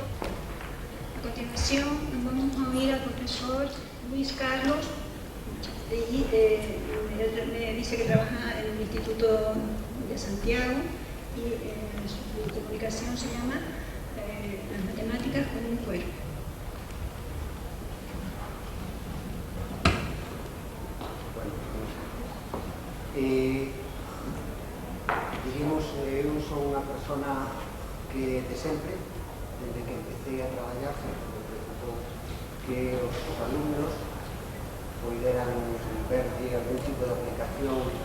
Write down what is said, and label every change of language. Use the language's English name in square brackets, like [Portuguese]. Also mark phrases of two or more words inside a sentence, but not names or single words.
[Spanish] A continuación vamos a oír al profesor Luis Carlos, y él me dice que trabaja en el Instituto de Santiago y su comunicación se llama Las matemáticas como un cuerpo. [Galician] Digamos, eu son unha persona que de sempre, desde que empecé a traballar, sempre me preocupou que os alumnos poderan ver algún tipo de aplicación